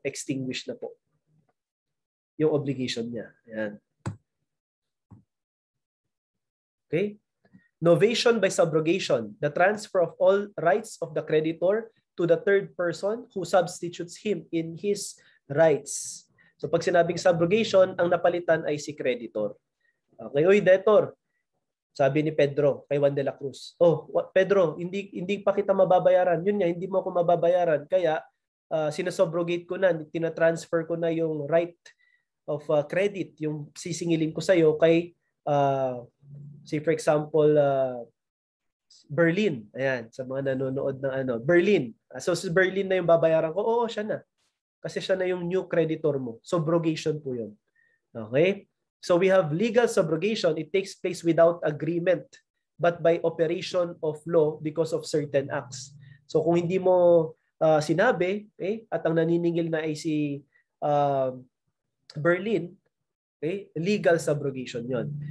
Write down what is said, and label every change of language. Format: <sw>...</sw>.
<tl>Extinguish na po yung obligation niya. Ayan.</tl> <en>Okay? Novation by subrogation, the transfer of all rights of the creditor to the third person who substitutes him in his rights.</en> <tl>So pag sinabing subrogation, ang napalitan ay si creditor. Okay, oy debtor. Sabi ni Pedro kay Juan de la Cruz, Pedro, hindi pa kita mababayaran. Yun nga, hindi mo ako mababayaran. Kaya sinasobrogate ko na, tinatransfer ko na yung right of credit, yung sisingilin ko sa'yo kay,</tl> <en>say for example,</en> <tl>Berlin. Ayan, sa mga nanonood ng Berlin. So si Berlin na yung babayaran ko. Oo, siya na. Kasi siya na yung new creditor mo. Subrogation po yun. Okay?</tl> <en>So we have legal subrogation. It takes place without agreement but by operation of law because of certain acts.</en> <tl>So kung hindi mo sinabi, at ang naniningil na ay si Berlin, legal subrogation yon.</tl>